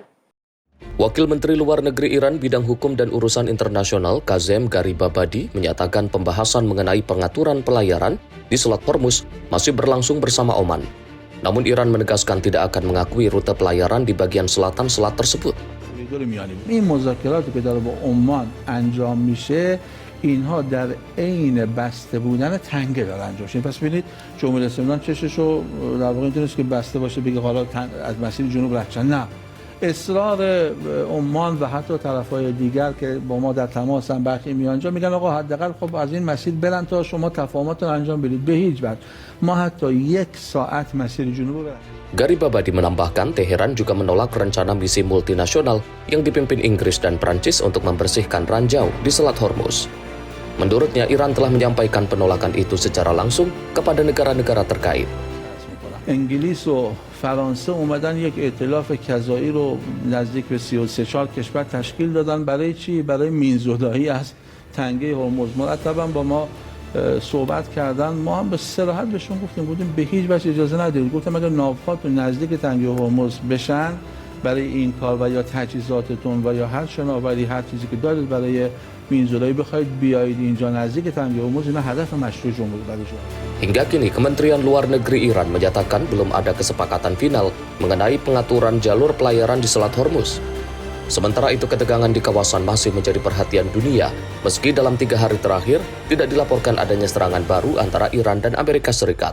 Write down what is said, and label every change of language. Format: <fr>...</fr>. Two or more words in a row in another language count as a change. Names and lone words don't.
<id>Wakil Menteri Luar Negeri Iran bidang hukum dan urusan internasional Kazem Garibabadi menyatakan pembahasan mengenai pengaturan pelayaran di Selat Hormuz masih berlangsung bersama Oman. Namun Iran menegaskan tidak akan mengakui rute pelayaran di bagian selatan selat tersebut.</id> <fa>این مذاکراتی که داره با عمان انجام میشه اینها در عین بسته بودن تنگه داره انجام میشه. پس ببینید جمهوری اسلامی چششو در واقع اینطوریه که بسته باشه بگه حالا از مسیر جنوب رد شدن. نه. اصرار عمان و حتی طرف‌های دیگر که با ما در تماسن برخی میانجا میگن آقا حداقل خب از این مسیر برن تا شما تفاهمات رو انجام بدید. به هیچ وجه ما حتی 1 ساعت مسیر جنوب برن.</fa> <id>Garibabadi menambahkan Teheran juga menolak rencana misi multinasional yang dipimpin Inggris dan Prancis untuk membersihkan ranjau di Selat Hormuz. Menurutnya Iran telah menyampaikan penolakan itu secara langsung kepada negara-negara terkait.</id> <fa>انگلیس و فرانسه اومدن یک ائتلاف کذایی رو نزدیک به 33-4 کشور تشکیل دادن. برای چی؟ برای مینزدایی از تنگه هرمز. مرتبا با ما صحبت کردن. ما هم به صراحت بهشون گفتیم به هیچ وجه اجازه ندید. گفتم اگر ناوهات نزدیک تنگه هرمز بشن برای این کار و یا تجهیزاتتون و یا هر شناوری هر چیزی که دارید برای مینزدایی بخواید بیایید اینجا نزدیک تنگه هرمز، اینا هدف مشروع جمهوری اسلامی.</fa> <id>Hingga kini Kementerian Luar Negeri Iran menyatakan belum ada kesepakatan final mengenai pengaturan jalur pelayaran di Selat Hormuz. Sementara itu ketegangan di kawasan masih menjadi perhatian dunia meski dalam 3 hari terakhir tidak dilaporkan adanya serangan baru antara Iran dan Amerika Serikat.</id>